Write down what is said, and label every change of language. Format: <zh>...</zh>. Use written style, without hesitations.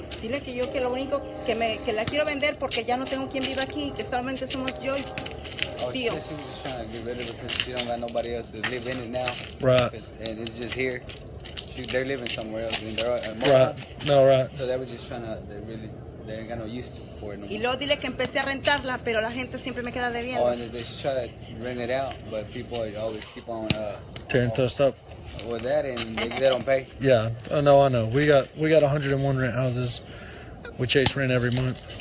<es>Dile que yo que lo único que la quiero vender porque ya no tengo quien viva aquí, que solamente somos yo y tío.</es> <en>She was just trying to get rid of it because she don't got nobody else to live in it now. Right. And it's just here. They're living somewhere else. And they're Right. No, right. So they were just trying to. They ain't got no use for it no more.</en> <es>Y luego dile que empecé a rentarla, pero la gente siempre me queda debiendo.</es> <en>Oh, and they try to rent it out, but people always keep on Tearing stuff up. with that, and they don't pay. Yeah. Oh, no, I know. We got 101 rent houses. We chase rent every month.</en>